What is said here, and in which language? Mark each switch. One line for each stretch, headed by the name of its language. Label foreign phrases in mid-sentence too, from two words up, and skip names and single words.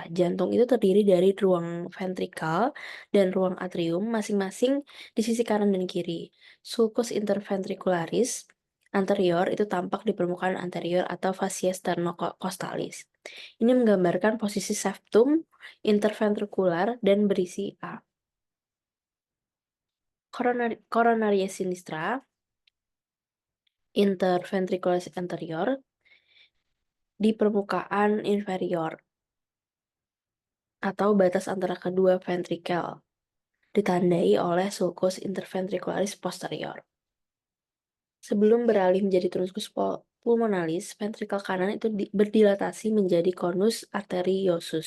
Indonesian: Jantung itu terdiri dari ruang ventrikal dan ruang atrium masing-masing di sisi kanan dan kiri.
Latin: Sulcus interventricularis anterior
Indonesian: itu tampak di permukaan anterior atau
Latin: fascia sternocostalis.
Indonesian: Ini menggambarkan posisi septum interventrikular dan berisi A.
Latin: Coronaria sinistra interventricularis anterior
Indonesian: di permukaan inferior atau batas antara kedua ventrikel, ditandai oleh
Latin: sulcus interventricularis posterior.
Indonesian: Sebelum beralih menjadi
Latin: truncus pulmonalis,
Indonesian: ventrikel kanan itu berdilatasi menjadi
Latin: conus arteriosus.